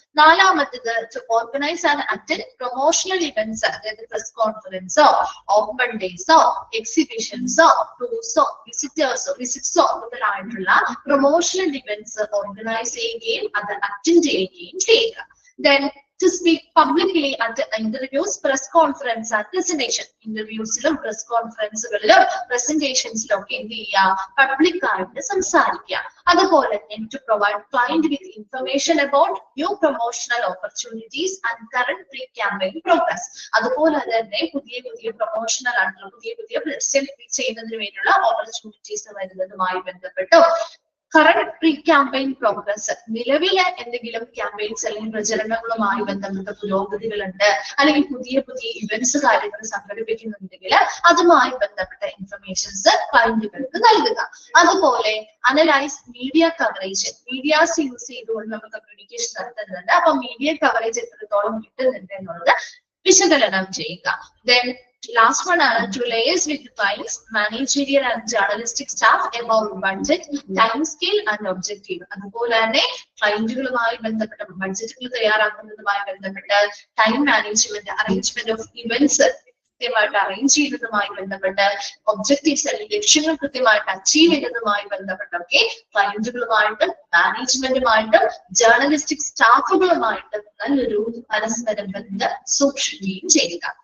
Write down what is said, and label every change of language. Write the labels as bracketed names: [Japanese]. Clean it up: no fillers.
[Malayalam] നാലാമത്തേത് [English] to organise and attend promotional events, [Malayalam] അതായത് press കോൺഫറൻസോ open ഡേയ്സോ എക്സിബിഷൻസോ ടൂർസോ വിസിറ്റ്സോ മുതലായിട്ടുള്ള promotional events organise ചെയ്യുകയും അത് അറ്റൻഡ് ചെയ്യുകയും ചെയ്യുക. [English] Then to speak publicly at interviews, press conference and presentation. [Malayalam] ഇന്റർവ്യൂസിലും press കോൺഫറൻസുകളിലും പ്രസന്റേഷൻസിലും ഒക്കെ എന്ത് ചെയ്യുക, പബ്ലിക് ആയിട്ട് സംസാരിക്കുക. അതുപോലെ തന്നെ [English] to provide client with information about new promotional opportunities and current pre-campaign progress. [Malayalam] അതുപോലെ തന്നെ പുതിയ പ്രൊമോഷണൽ ആയിട്ടുള്ള പുതിയ പരസ്യം ചെയ്യുന്നതിന് വേണ്ടിയുള്ള opportunities വരുന്നതുമായി ബന്ധപ്പെട്ടോ current pre campaign progress, നിലവിലെ എന്തെങ്കിലും ക്യാമ്പയിൻസ് അല്ലെങ്കിൽ പ്രചരണങ്ങളുമായി ബന്ധപ്പെട്ട പുരോഗതികളുണ്ട്, അല്ലെങ്കിൽ പുതിയ പുതിയ ഇവന്റ്സ് കാര്യങ്ങൾ സംഘടിപ്പിക്കുന്നുണ്ടെങ്കിൽ അതുമായി ബന്ധപ്പെട്ട ഇൻഫർമേഷൻസ് ക്ലയന്റുകൾക്ക് നൽകുക. അതുപോലെ analyse media coverage, medias use ചെയ്തുകൊണ്ട് നമ്മൾ കമ്മ്യൂണിക്കേഷൻ നടത്തുന്നുണ്ട്. അപ്പൊ മീഡിയ കവറേജ് എത്രത്തോളം കിട്ടുന്നുണ്ട് എന്നുള്ളത് വിശകലനം ചെയ്യുക. [English] Then last one [Malayalam] ആണ് [English] to liaise with clients, managerial and journalistic staff about budget, time scale and objective. [Malayalam] അതുപോലെ തന്നെ ക്ലയന്റുകളുമായി ബന്ധപ്പെട്ട ബഡ്ജറ്റുകൾ തയ്യാറാക്കുന്നതുമായി ബന്ധപ്പെട്ട time management, arrangement of events കൃത്യമായിട്ട് അറേഞ്ച് ചെയ്യുന്നതുമായി ബന്ധപ്പെട്ട് ഒബ്ജക്റ്റീവ്സ് അല്ലെങ്കിൽ ലക്ഷ്യങ്ങൾ കൃത്യമായിട്ട് അച്ചീവ് ചെയ്യുന്നതുമായി ബന്ധപ്പെട്ടൊക്കെ ക്ലയന്റുകളുമായിട്ടും മാനേജ്മെന്റുമായിട്ടും ജേർണലിസ്റ്റിക് സ്റ്റാഫുകളുമായിട്ടും നല്ലൊരു പരസ്പര ബന്ധം സൂക്ഷിക്കുകയും ചെയ്യുക.